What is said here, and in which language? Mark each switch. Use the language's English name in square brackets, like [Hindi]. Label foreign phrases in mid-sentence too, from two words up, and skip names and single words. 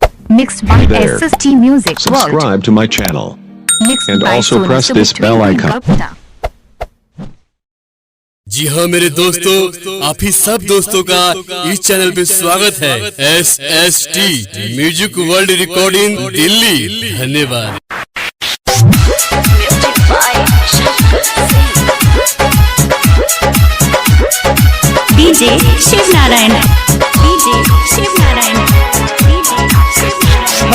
[English] Mixed by There. SST Music World. Subscribe to my channel Mixed and by also Sonu press this Subutri bell icon. Gupta. [Hindi] जी हाँ मेरे दोस्तों, आप ही सब दोस्तों का इस चैनल पे स्वागत है। SST म्यूजिक वर्ल्ड रिकॉर्डिंग दिल्ली। धन्यवाद। डीजे शिव नारायण, डीजे शिव नारायण, डीजे शिव नारायण।